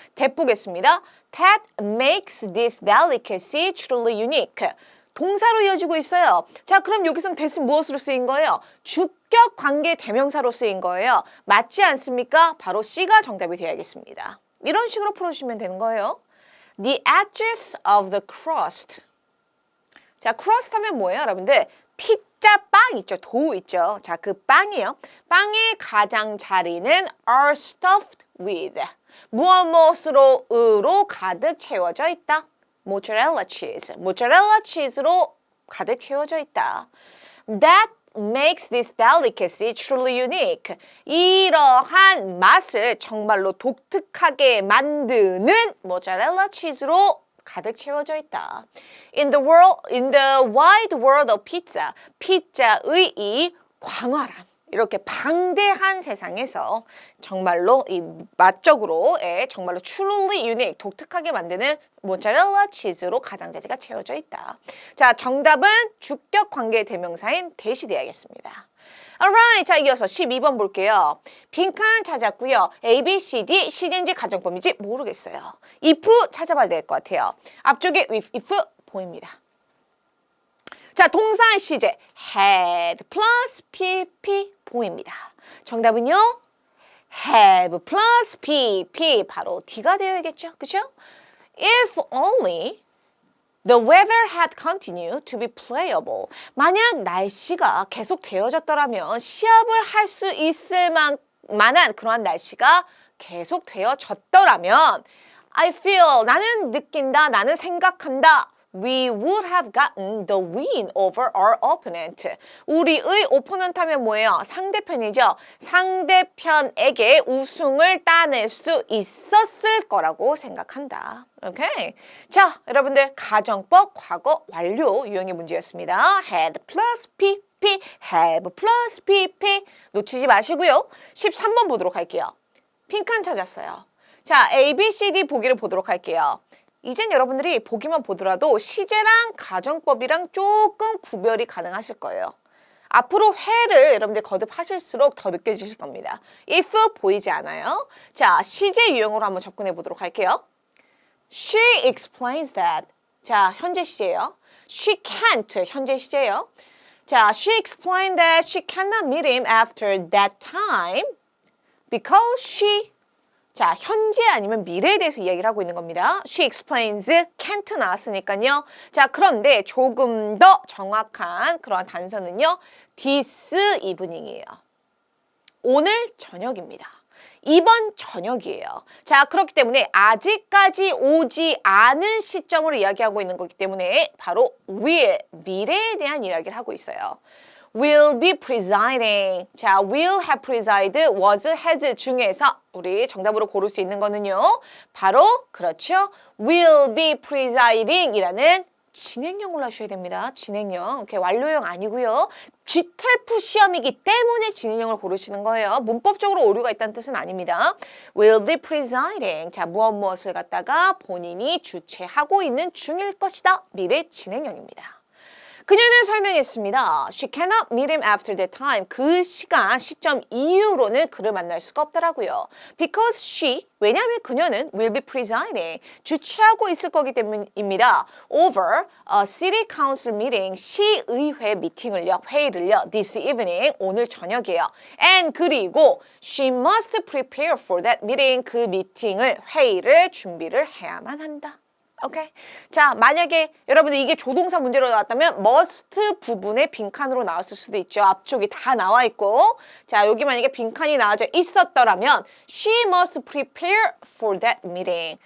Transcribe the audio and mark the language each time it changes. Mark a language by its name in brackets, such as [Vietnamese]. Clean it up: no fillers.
[English] that [Korean] 보겠습니다. [English] That makes this delicacy truly unique. [Korean] 동사로 이어지고 있어요. 자, 그럼 여기서는 that은 무엇으로 쓰인 거예요? 주격 관계 대명사로 쓰인 거예요. 맞지 않습니까? 바로 C가 정답이 되어야겠습니다. 이런 식으로 풀어주시면 되는 거예요. [English] The edges of the crust. 자, crust [Korean] 하면 뭐예요, 여러분들? 핏 가짜 빵 있죠. 도우 있죠. 자, 그 빵이요. 빵의 가장자리는 [English] are stuffed with. [Korean] 무엇으로 가득 채워져 있다. 모짜렐라 치즈. 모짜렐라 치즈로 가득 채워져 있다. [English] That makes this delicacy truly unique. [Korean] 이러한 맛을 정말로 독특하게 만드는 모짜렐라 치즈로 가득 채워져 있다. [English] In the wide world of pizza, [Korean] 피자의 이 광활한 이렇게 방대한 세상에서 정말로 이 맛적으로 정말로 [English] truly unique, [Korean] 독특하게 만드는 모짜렐라 치즈로 가장자리가 채워져 있다. 자, 정답은 주격 관계 대명사인 that이 되어야겠습니다. Alright, 자 이어서 12번 볼게요. 빈칸 찾았고요. A, B, C, D, 시제인지 가정법인지 모르겠어요. if 찾아봐야 될 것 같아요. 앞쪽에 with, if 보입니다. 자, 동사의 시제 had plus PP 보입니다. 정답은요. have plus PP 바로 D가 되어야겠죠. 그렇죠? [English] If only the weather had continued to be playable. [Korean] 만약 날씨가 계속 되어졌더라면 시합을 할 수 있을 만한 그러한 날씨가 계속 되어졌더라면 [English] I feel, [Korean] 나는 느낀다, 나는 생각한다. [English] We would have gotten the win over our opponent. [Korean] 우리의 오포넌트 하면 뭐예요? 상대편이죠. 상대편에게 우승을 따낼 수 있었을 거라고 생각한다. 오케이. 자, 여러분들 가정법 과거 완료 유형의 문제였습니다. had plus PP, have plus PP 놓치지 마시고요. 13번 보도록 할게요. 빈칸 찾았어요. 자, A, B, C, D 보기를 보도록 할게요. 이젠 여러분들이 보기만 보더라도 시제랑 가정법이랑 조금 구별이 가능하실 거예요. 앞으로 회를 여러분들 거듭하실수록 더 느껴지실 겁니다. if 보이지 않아요? 자, 시제 유형으로 한번 접근해 보도록 할게요. [English] She explains that. 자, [Korean] 현재 시제예요. [English] She can't, [Korean] 현재 시제예요. [English] 자, she explained that she cannot meet him after that time because she, 자, [Korean] 현재 아니면 미래에 대해서 이야기를 하고 있는 겁니다. [English] She explains, can't 나왔으니까요. [Korean] 자, 그런데 조금 더 정확한 그런 단서는요. this evening이에요. 오늘 저녁입니다. 이번 저녁이에요. 자, 그렇기 때문에 아직까지 오지 않은 시점으로 이야기하고 있는 거기 때문에 바로 will, 미래에 대한 이야기를 하고 있어요. [English] will be presiding. 자, will have presided, was, has [Korean] 중에서 우리 정답으로 고를 수 있는 거는요. 바로 그렇죠. will be presiding 이라는 진행형으로 하셔야 됩니다. 진행형. 오케이, 완료형 아니고요. GTELF 시험이기 때문에 진행형을 고르시는 거예요. 문법적으로 오류가 있다는 뜻은 아닙니다. [English] will be presiding. [Korean] 자, 무엇을 갖다가 본인이 주최하고 있는 중일 것이다. 미래 진행형입니다. 그녀는 설명했습니다. [English] She cannot meet him after that time. [Korean] 그 시점 이후로는 그를 만날 수가 없더라고요. [English] Because she, [Korean] 왜냐하면 그녀는 [English] will be presiding, [Korean] 주최하고 있을 거기 때문입니다. [English] Over a city council meeting, [Korean] 시의회 미팅을요, 회의를요, [English] this evening, [Korean] 오늘 저녁이에요. [English] And 그리고 she must prepare for that meeting, [Korean] 그 미팅을, 회의를 준비를 해야만 한다. 오케이. 자, 만약에 여러분들 이게 조동사 문제로 나왔다면 must 부분에 빈칸으로 나왔을 수도 있죠. 앞쪽이 다 나와 있고. 자, 여기 만약에 빈칸이 나와져 있었더라면 [English] she must prepare for that meeting.